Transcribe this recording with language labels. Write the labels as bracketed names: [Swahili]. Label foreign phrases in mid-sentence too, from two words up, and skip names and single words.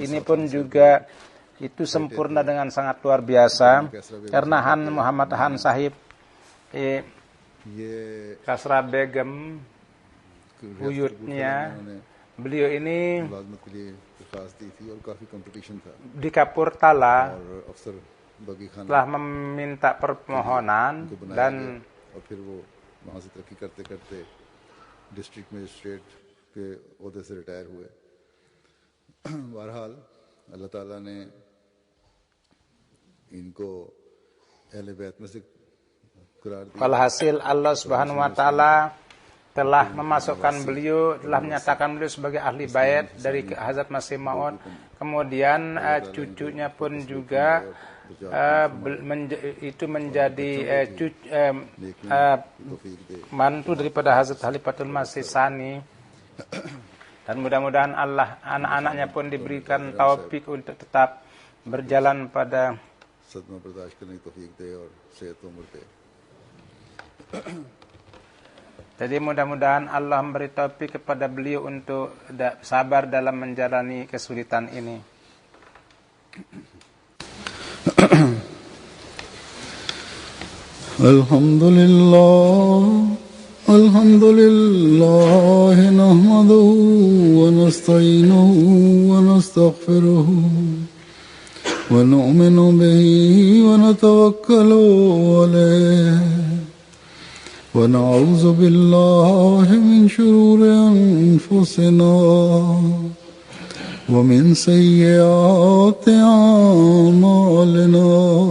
[Indonesian] Ini pun juga itu sempurna dengan sangat luar biasa karena Han Muhammad Khan Sahib Kasra Begum buyutnya beliau ini di Kapurtala telah meminta permohonan dan [English] district magistrate [Urdu] کے عہدے سے ریٹائر ہوئے بہرحال اللہ تعالیٰ نے ان کو اہل بیت میں سے قرار دیا [Indonesian] Walhasil Allah [Arabic] سبحانه وتعالى [Indonesian] telah memasukkan beliau, telah menyatakan beliau sebagai ahli bait dari Hazrat Masih Maud. Kemudian cucunya pun juga itu menjadi mantu daripada Hazrat Khalifatul Masih Sani. Dan mudah-mudahan Allah anak-anaknya pun diberikan taufik untuk tetap berjalan pada [Urdu] صدمہ برداشت کرنے کی توفیق دے اور صحت عمر دے [Indonesian] Jadi mudah-mudahan Allah memberi taufik kepada beliau untuk sabar dalam menjalani kesulitan ini. [Arabic] الحمد لله نحمده ونستعينه ونستغفره ونؤمن به ونتوكل عليه ونعوذ بالله من شرور أنفسنا ومن سيئات أعمالنا